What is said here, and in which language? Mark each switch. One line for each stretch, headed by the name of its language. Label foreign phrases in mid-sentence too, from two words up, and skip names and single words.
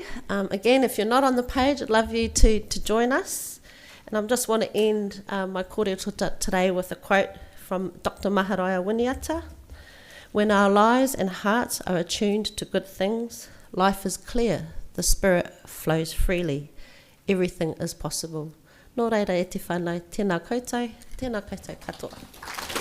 English: Again, if you're not on the page, I'd love you to join us. And I just want to end my kōrero today with a quote from Dr. Maharaja Winiata. When our lives and hearts are attuned to good things, life is clear, the spirit flows freely, everything is possible.
Māori: Nō reira e te whānau, tēnā koutou katoa.